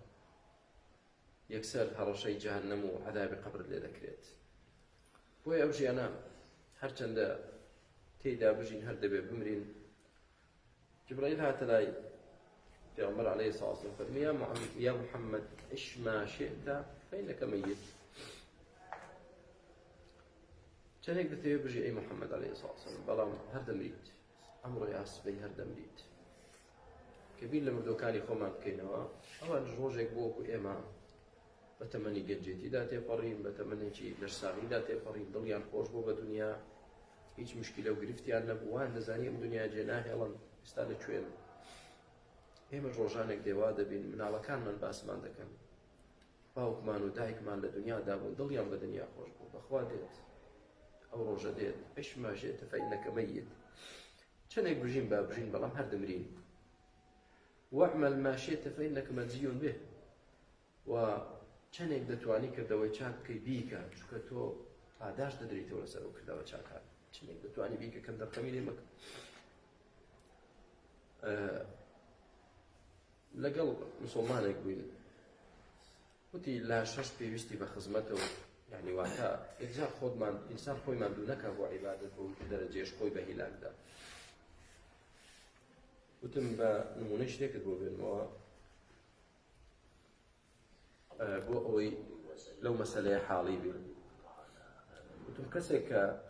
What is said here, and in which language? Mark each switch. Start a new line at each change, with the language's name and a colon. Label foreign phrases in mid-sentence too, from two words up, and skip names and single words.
Central Kurdish: یەکسەر هەڕەشەی جەهەنەم و عەذابی قەبرت لێ دەکرێت بۆیە ئەو ژیانە هەرچەندە تێیدا بژین هەر دەبێ بمرین جبرائیل هاتە لای پێغەمبەر
Arabic: عەلەیهی السڵاة وەسەلام
Central Kurdish: فەرمووی
Arabic: یا محەممەد عش ما شئت فإنك مەیت
Central Kurdish: چەندێک دەتەوێت بژی ئەی محەممەد
Arabic: عەلەیهی السڵاة وەسەلام
Central Kurdish: بەڵام هەر دەمریت ئەمڕۆ یا سبەی هەر دەمریت کە بیر لە مردوەکانی خۆمان بکەینەوە ئەوان ڕۆژێک بۆ وەکو ئێمە بە تەمەنی گەنجێتیدا تێپەڕین بە تەمەنێکی لەشساغیدا تێپەڕین دڵیان خۆش بۆ بە دنیا هیچ مشکلە و گرفتیان نەبوو وان دەزانی ئەم دنیا جێ ناهێڵن ئێستا لەکوێن ئێمە ڕۆژانێک دێوا دەبین مناڵەکانمان باسمان دەکەن باوکمان و دایکمان لە دنیادا بوون دڵیان بە دنیا خۆش بوو بەخوا دێت ئەو ڕۆژە دێت
Arabic: عش ما شئت فإنك مەیت
Central Kurdish: چەندێک بژین با بژین بەڵام هەر دەمرین
Arabic: واعمل ما شئت فإنك مجزي به
Central Kurdish: و چەندێک دەتوانی کردەوەی چاک بکەی بیکە چونکە تۆ پاداش دەدرێتەوە لەسەر ئەو کردەوە چاکان چەندێک دەتوانی بیکە کەم دەرقەمی لێ مەکە لەگەڵ مسڵمانێک بووین وتی لا شەش پێویستی بە خزمەتەوە یعنی واتە ئێجا خۆتمان ئینسان خۆی ماندوو نەکا بۆ عیبادەت بۆ دەرەجێش خۆی بە هیلاکدا وتم بە نمونەی شتێکت بۆ بێنمەوە بۆ ئەوەی لەو مەسەلەیە حاڵی بێ وتم کەسێک کە